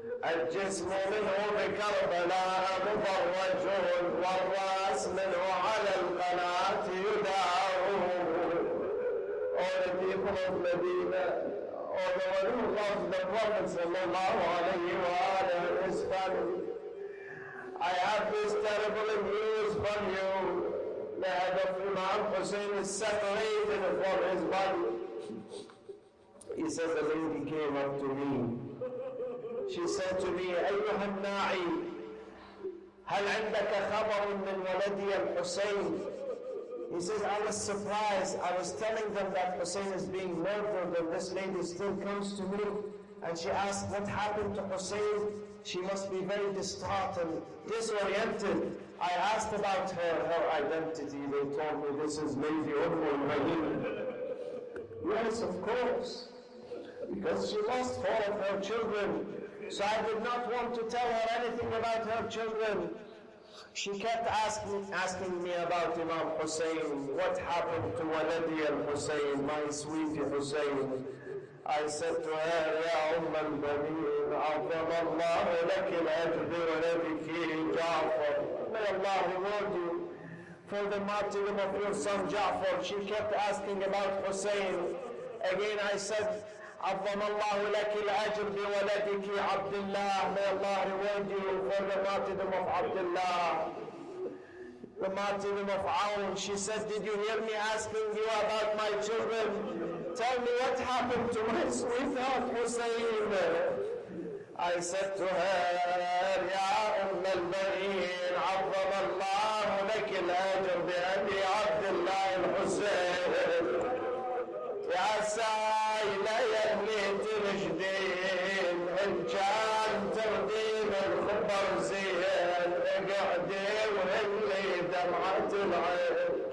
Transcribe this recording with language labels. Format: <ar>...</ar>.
<ar>الجسم منه بكربلاء مفرج والراس منه على القناة يدار.</ar> <en>All the people of Medina, all the one who loves the Prophet sallallahu alayhi wa alihi and his family, I have this terrible news from you. The head of Imam Hoseine is separated from his body. He says, a lady came up to me. She said to me,</en> <ar>أيها الناعي هل عندك خبر من ولدي الحسين?</ar> <en>He says, I was surprised. I was telling them that Hussein is being murdered, and this lady still comes to me and she asked, what happened to Hussein? She must be very distraught and disoriented. I asked about her identity. They told me this is Lady al-Banin. Yes, of course, because she lost 4 of her children. So I did not want to tell her anything about her children. She kept asking me about Imam Hoseine. What happened to Waladi al-Hoseine, my sweetie Hoseine? I said to her,</en> <ar>Ya al-Banin, عظم الله لك الأجر بولدك جعفر.</ar> <en>May Allah reward you for the martyrdom of your son Ja'far. She kept asking about Hussein. Again I said,</en> <ar>عظم الله لك الأجر بولدك عبد الله.</ar> <en>May Allah reward you for the martyrdom of Abdullah, the martyrdom of Aun. She said, did you hear me asking you about my children? Tell me what happened to my sweetheart Hussein. I said to her,</en> <ar>يا أم البنين عظم الله لك الأجر بأبي عبد الله الحسين. يا سايلة يا بنيت الجدين، إن كان تردين الخبر زين اقعدي وهلي دمعة العين.</ar>